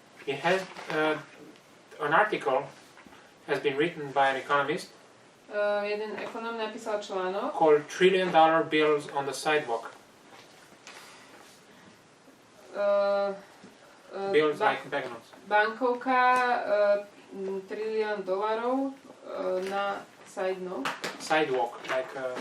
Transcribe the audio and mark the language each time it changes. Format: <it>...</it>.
<en>It has an article has been written by an economist</en> <sk>Jeden ekonóm napísal článok</sk> <en>called $1 trillion bills on the sidewalk. Bills like banknotes.</en> <sk>Bankovka $1 trilión na</sk> <en>sidewalk, like.</en>